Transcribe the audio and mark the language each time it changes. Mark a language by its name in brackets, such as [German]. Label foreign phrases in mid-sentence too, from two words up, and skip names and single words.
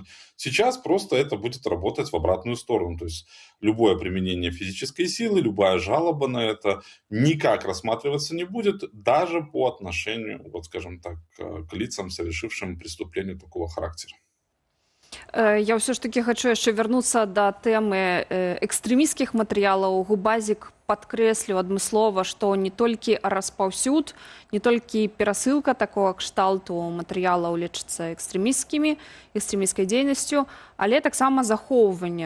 [Russian] Сейчас просто это будет работать в обратную сторону. То есть любое применение физической силы, любая жалоба на это никак рассматриваться не будет, даже по отношению, вот скажем так, к лицам, совершившим преступление такого характера. [Belarusian] Я ўсё ж таки хочу яшчэ вярнуцца да тэмы экстрэмісцкіх матэрыялаў. Губазік падкрэсліў адмыслова, што не толькі распаўсюд, не толькі перасылка такого кшталту матэрыялаў лічыцца экстрэмісцкай дзейнасцю, але таксама захоўванне.